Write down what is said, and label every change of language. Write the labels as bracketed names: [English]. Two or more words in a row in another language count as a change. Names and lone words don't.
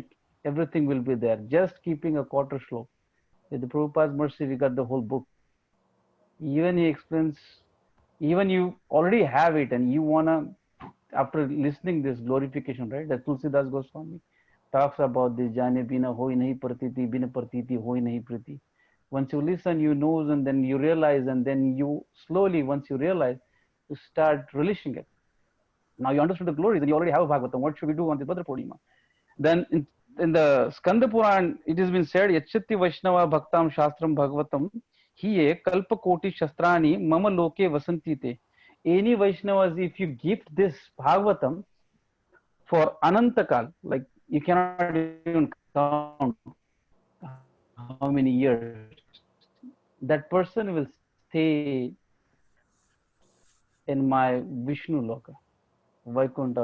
[English] Everything will be there. Just keeping a quarter shloka. With the Prabhupada's mercy, we got the whole book. Even he explains, even you already have it and you wanna, after listening this glorification, right? That Tulsidas Goswami talks about this [Awadhi] जाने बिना होइ नहि प्रतीति, बिना प्रतीति होइ नहि प्रति. [English] Once you listen, you know, and then you realize, and then you slowly, once you realize, you start relishing it. Now you understood the glories and you already have a Bhagavatam. What should we do on the Bhadra Purnima? Then in the Skanda Puran, it has been said, [Sanskrit] याचति वैष्णव भक्तं शास्त्रं भागवतं, हिये कल्प कोटि शास्त्राणि मम लोके वसन्ति ते. [English] Any Vaishnavas, if you gift this Bhagavatam for Anantakal, like you cannot even count how many years, that person will stay in my Vishnu Loka, Vaikuntha or Golok Dham.